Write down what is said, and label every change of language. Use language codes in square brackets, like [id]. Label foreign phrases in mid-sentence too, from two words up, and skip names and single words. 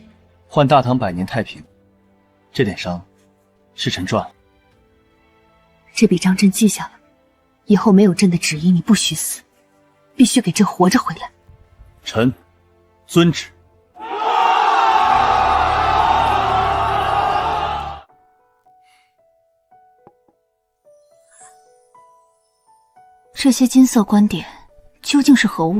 [zh] 換大唐100年太平，這點傷是臣賺了。這筆賬朕記下了，以後沒有朕的旨意，你不許死，必須給朕活着回來。臣遵旨。這些金色斑點究竟是何物？